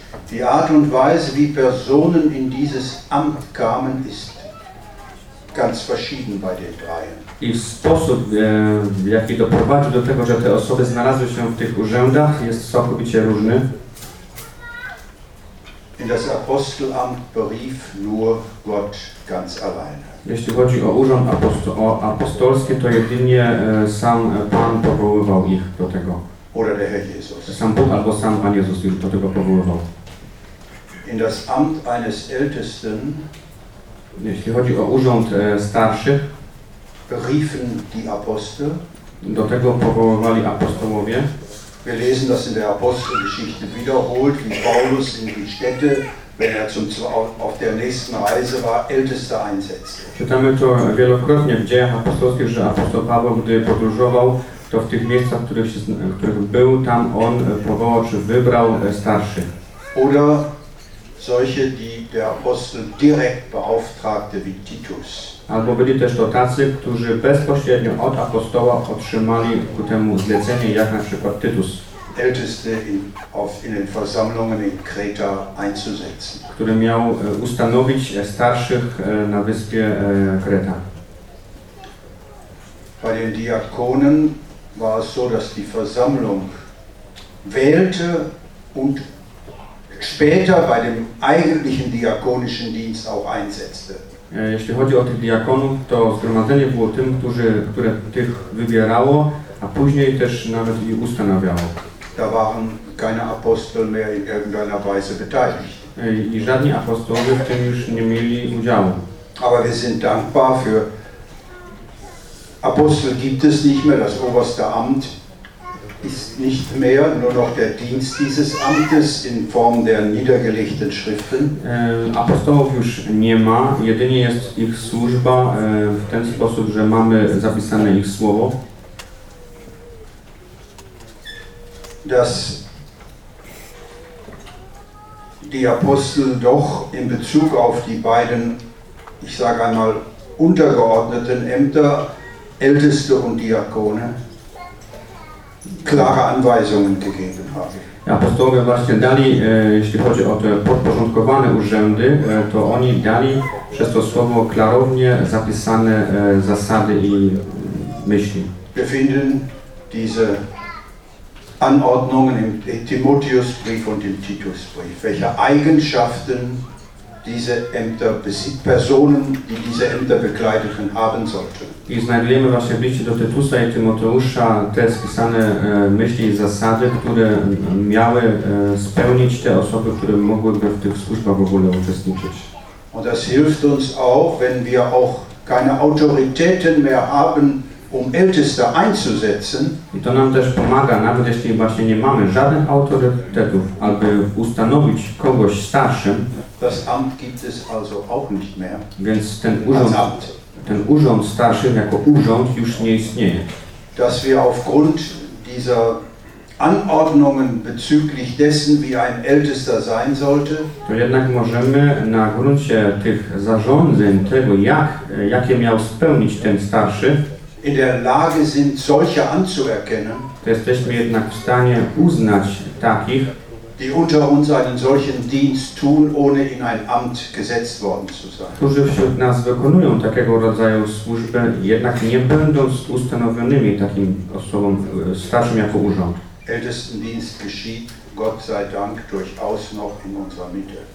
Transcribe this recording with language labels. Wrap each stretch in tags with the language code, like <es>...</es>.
<de>Die Art und Weise, wie Personen in dieses Amt kamen, ist ganz verschieden bei den dreien.</de> <pl>I sposób, w jaki doprowadził do tego, że te osoby znalazły się w tych urzędach, jest całkowicie różny.</pl> <de>In das Apostelamt berief nur Gott ganz alleine.</de> <pl>Jeśli chodzi o urząd apostolski, to jedynie sam Pan powoływał ich do tego.</pl> <de>Oder der Herr Jesus.</de> <pl>Sam Bóg albo sam Pan Jezus ich do tego powoływał.</pl> <de>In das Amt eines Ältesten.</de> <pl>Jeśli chodzi o urząd starszych,</pl> <de>riefen die Apostel.</de> <pl>Do tego powoływali apostołowie.</pl> <de>Wir lesen das in der Apostelgeschichte wiederholt, wie Paulus in die Städte, wenn er auf der nächsten Reise war, Älteste einsetzte.</de> <pl>Czytamy to wielokrotnie w Dziejach Apostolskich, że apostoł Paweł, gdy podróżował, to w tych miejscach, w których był, tam on powołał czy wybrał starszych.</pl> <de>Oder solche, die der Apostel direkt beauftragte, wie Titus.</de> <pl>Albo byli też to tacy, którzy bezpośrednio od apostoła otrzymali ku temu zlecenie, jak na przykład Tytus.</pl> <de>Älteste in den Versammlungen in Kreta einzusetzen.</de> <pl>Który miał ustanowić starszych na wyspie Kreta.</pl> <de>Bei den Diakonen war es so, dass die Versammlung wählte und später bei dem eigentlichen diakonischen Dienst auch einsetzte.</de> <pl>Jeśli chodzi o tych diakonów, to zgromadzenie było tym, które tych wybierało, a później też nawet i ustanawiało.</pl> <de>Da waren keine Apostel mehr in irgendeiner Weise beteiligt.</de> <pl>I żadni apostołowie w tym już nie mieli udziału.</pl> <de>Aber wir sind dankbar für Apostel gibt es nicht mehr, das oberste Amt ist nicht mehr, nur noch der Dienst dieses Amtes in Form der niedergelegten Schriften.</de> <pl>Apostołów już nie ma, jedynie jest ich służba w ten sposób, że mamy zapisane ich słowo.</pl> <de>Dass die Apostel doch in Bezug auf die beiden, ich sage einmal, untergeordneten Ämter, Älteste und Diakone, klare Anweisungen gegeben haben.</de> <pl>Apostołowie właśnie dali, jeśli chodzi o te podporządkowane urzędy, to oni dali przez to słowo klarownie zapisane zasady i myśli.</pl> <de>Wir finden diese Anordnungen im Timotheusbrief und im Titusbrief, welche Eigenschaften diese Ämter, Personen, die diese Ämter bekleideten, haben sollten.</de> <pl>I znajdujemy właśnie w liście do Tytusa i Tymoteusza te spisane myśli i zasady, które miały spełnić te osoby, które mogłyby w tych służbach w ogóle uczestniczyć.</pl> <de>Und das hilft uns auch, wenn wir auch keine Autoritäten mehr haben, um Älteste einzusetzen.</de> <pl>I to nam też pomaga, nawet jeśli właśnie nie mamy żadnych autorytetów, aby ustanowić kogoś starszym.</pl> <de>Das Amt gibt es also auch nicht mehr.</de> <pl>Więc ten urząd. Ten urząd starszy jako urząd już nie istnieje.</pl> <de>Dass wir aufgrund dieser Anordnungen bezüglich dessen, wie ein Ältester sein sollte,</de> <pl>to jednak możemy na gruncie tych zarządzeń tego, jakie miał spełnić ten starszy,</pl> <de>in der Lage sind, solche anzuerkennen,</de> <pl>to jesteśmy jednak w stanie uznać takich,</pl> <de>die unter uns einen solchen Dienst tun, ohne in ein Amt gesetzt worden zu sein.</de> <pl>Którzy wśród nas wykonują takiego rodzaju służbę, jednak nie będąc ustanowionymi takim osobom starszym jako urząd.</pl> <de>Ältestendienst geschieht, Gott sei Dank, durchaus noch in unserer Mitte.</de>